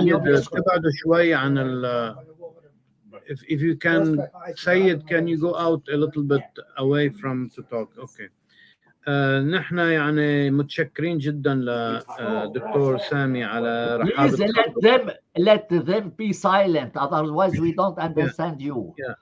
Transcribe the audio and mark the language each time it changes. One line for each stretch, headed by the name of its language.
Arabic: بتبعدوا شوي عن
English: If you can, Syed, can you go out a little bit away from to talk? Okay.
Arabic: نحن يعني متشكرين جدا لدكتور سامي على رحابة.
English: Please let them be silent, otherwise we don't understand you.